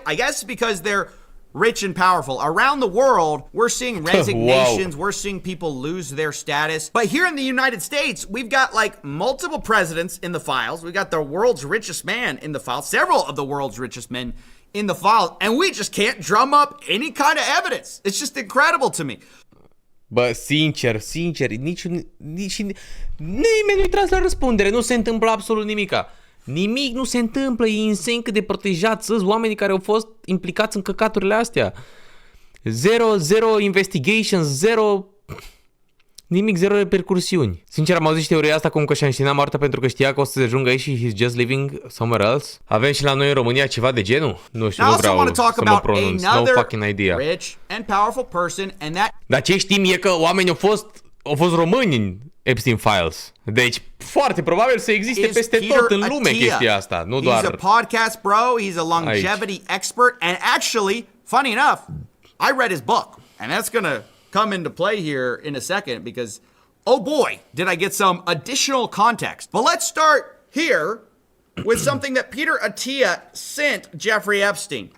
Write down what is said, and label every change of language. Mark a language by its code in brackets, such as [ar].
[en] I guess because they're rich and powerful. Around the world, we're seeing resignations. We're seeing people lose their status. But here in the United States, we've got like multiple presidents in the files. We've got the world's richest man in the files, several of the world's richest men in the files, and we just can't drum up any kind of evidence. It's just incredible to me. [ro] Bă, sincer, nici nimeni nu-i tras la răspundere, nu se întâmplă absolut nimica. Nimic nu se întâmplă, e insane cât de protejați sunt oamenii care au fost implicați în căcaturile astea. [en] Zero investigations, [ro] nimic, zero repercursiuni. Sincer, am auzit și teoria asta cum că și-a înșinat moartea pentru că știa că o să se ajungă aici și [en] he's just living somewhere else. [ro] Avem și la noi în România ceva de genul? Nu știu, nu vreau să mă pronunț. [en] No fucking idea. Rich and powerful person and that... [ro] Dar ce știm e că oamenii au fost români în Epstein Files. Deci, foarte probabil să existe peste tot în lume chestia asta, nu doar... [en] He's a podcast bro, he's a longevity expert, and actually, funny enough, I read his book, and that's gonna come into play here in a second because, oh boy, did I get some additional context. But let's start here with something that Peter Attia sent Jeffrey Epstein.